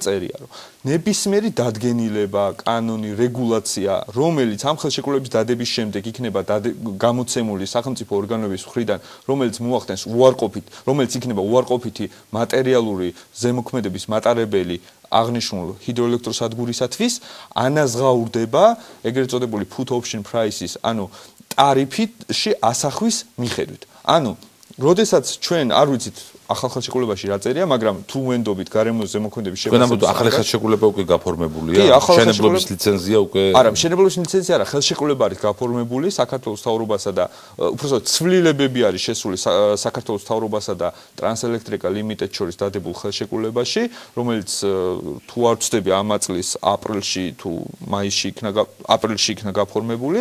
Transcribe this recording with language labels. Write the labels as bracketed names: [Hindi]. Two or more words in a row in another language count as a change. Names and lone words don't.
[Georgian] წერია, რომ ნებისმიერი დადგენილება, კანონი, რეგულაცია, რომელიც ამ ხელშეკრულების დადების შემდეგ იქნება გამოცემული სახელმწიფო ორგანოების მხრიდან, რომელიც მოახდენს რომელიც იქნება უარყოფითი მატერიალური ზემოქმედების მატარებელი აღნიშნულ ჰიდროელექტროსადგურისათვის ანაზღაურდება ეგრეთ წოდებული [English] put option prices, [Georgian] ანუ ტარიფში ასახვის მიხედვით. ანუ, როდესაც ჩვენ არ ვიცით ახალ ხელშეკრულებაში რა წერია, მაგრამ თუ ვენდობით გარემოს ზემოქმედების შეფასების ახალი ხელშეკრულება უკვე გაფორმებულია, მშენებლობის ლიცენზია უკვე არა, მშენებლობის ლიცენზია არა, ხელშეკრულება არის გაფორმებული საქართველოს მთავრობასა და უბრალოდ ცვლილებები არის შესული საქართველოს მთავრობასა და ტრანსელექტრიკა ლიმიტედ შორის დადებულ ხელშეკრულებაში, რომელიც თუ არ ვცდები ამ წლის აპრილში თუ მაისში იქნა გაფორმებული.